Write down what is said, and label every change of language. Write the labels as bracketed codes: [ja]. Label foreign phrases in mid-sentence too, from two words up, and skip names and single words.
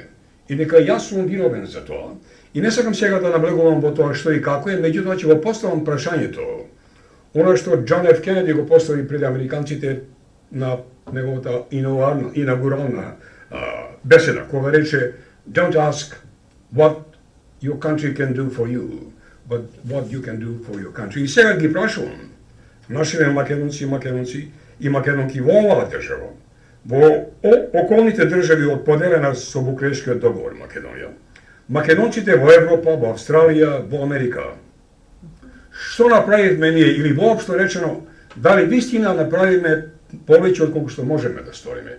[mk] И дека јас сум виновен за тоа. И не сакам сега да наблегувам во тоа што и како е, меѓутоа ќе го поставам прашањето, оно што Џон Ф. Кенеди го постави пред американците на неговата инаугурална беседа, кога рече [en] "Don't ask what your country can do for you, but what you can do for your country." [mk] И сега ги прашувам нашите македонци и македонки во оваа држава, во околните држави од поделена со Букурешкиот договор Македонија, македонците во Европа, во Австралија, во Америка. Што направивме ние, или воопшто речено, дали вистина направиме повеќе од колку што можеме да сториме?